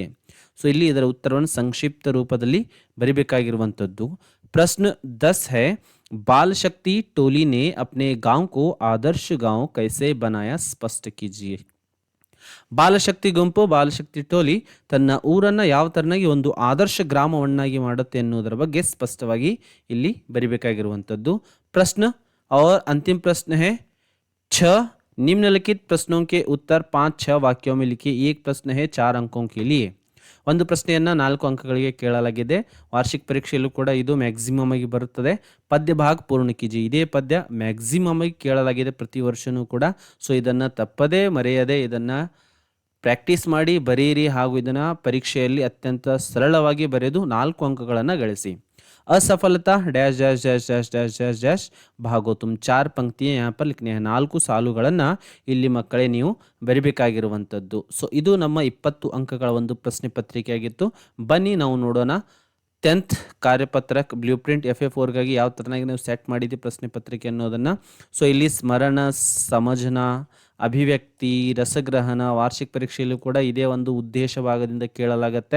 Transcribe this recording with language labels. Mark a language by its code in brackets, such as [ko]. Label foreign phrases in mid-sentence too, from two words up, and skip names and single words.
[kn] ಸೊ ಇಲ್ಲಿ ಇದರ ಉತ್ತರವನ್ನು ಸಂಕ್ಷಿಪ್ತ ರೂಪದಲ್ಲಿ ಬರಿಬೇಕಾಗಿರುವಂಥದ್ದು। [hi] प्रश्न 10 है, बाल शक्ति टोली ने अपने गांव को आदर्श गांव कैसे बनाया, स्पष्ट कीजिए। [kn] ಬಾಲಶಕ್ತಿ ಗುಂಪು, ಬಾಲಶಕ್ತಿ ಟೋಲಿ ತನ್ನ ಊರನ್ನು ಯಾವ ತರನಾಗಿ ಒಂದು ಆದರ್ಶ ಗ್ರಾಮವನ್ನಾಗಿ ಮಾಡುತ್ತೆ ಎನ್ನುವುದರ ಬಗ್ಗೆ ಸ್ಪಷ್ಟವಾಗಿ ಇಲ್ಲಿ ಬರಿಬೇಕಾಗಿರುವಂಥದ್ದು। [hi] प्रश्न और अंतिम प्रश्न है 6, निम्नलिखित प्रश्नों के उत्तर 5-6 वाक्यों में लिखिए। एक प्रश्न है 4 अंकों के लिए। [kn] ಒಂದು ಪ್ರಶ್ನೆಯನ್ನು 4 ಅಂಕಗಳಿಗೆ ಕೇಳಲಾಗಿದೆ। ವಾರ್ಷಿಕ ಪರೀಕ್ಷೆಯಲ್ಲೂ ಕೂಡ ಇದು ಮ್ಯಾಕ್ಸಿಮಮ್ ಆಗಿ ಬರುತ್ತದೆ। ಪದ್ಯ ಭಾಗ [hi] पूर्ण कीजि, [kn] ಇದೇ ಪದ್ಯ ಮ್ಯಾಕ್ಸಿಮಮ್ ಆಗಿ ಕೇಳಲಾಗಿದೆ ಪ್ರತಿ ವರ್ಷನೂ ಕೂಡ। ಸೊ ಇದನ್ನು ತಪ್ಪದೇ ಮರೆಯದೆ ಇದನ್ನು ಪ್ರಾಕ್ಟೀಸ್ ಮಾಡಿ ಬರೆಯಿರಿ, ಹಾಗೂ ಇದನ್ನು ಪರೀಕ್ಷೆಯಲ್ಲಿ ಅತ್ಯಂತ ಸರಳವಾಗಿ ಬರೆದು 4 ಅಂಕಗಳನ್ನು ಗಳಿಸಿ। [hi] असफलता [en] dash dash dash dash dash dash dash [hi] भागो तुम, 4 पंक्तियां यहाँ पर लिखने हैं। [kn] 4 ಸಾಲುಗಳನ್ನು ಇಲ್ಲಿ ಮಕ್ಕಳೇ ನೀವು ಬರಿಬೇಕಾಗಿರುವಂಥದ್ದು। ಸೊ ಇದು ನಮ್ಮ 20 ಅಂಕಗಳ ಒಂದು ಪ್ರಶ್ನೆ ಪತ್ರಿಕೆ ಆಗಿತ್ತು। ಬನ್ನಿ ನಾವು ನೋಡೋಣ 10th ಕಾರ್ಯಪತ್ರಕ್ [en] blue print [kn] FA4ಗಾಗಿ ಯಾವ ತರನಾಗಿ ನಾವು ಸೆಟ್ ಮಾಡಿದ್ವಿ ಪ್ರಶ್ನೆ ಪತ್ರಿಕೆ ಅನ್ನೋದನ್ನು। ಸೊ ಇಲ್ಲಿ ಸ್ಮರಣ, ಸಮಜನ, ಅಭಿವ್ಯಕ್ತಿ, ರಸಗ್ರಹಣ ವಾರ್ಷಿಕ ಪರೀಕ್ಷೆಯಲ್ಲೂ ಕೂಡ ಇದೇ ಒಂದು ಉದ್ದೇಶ ಭಾಗದಿಂದ ಕೇಳಲಾಗತ್ತೆ।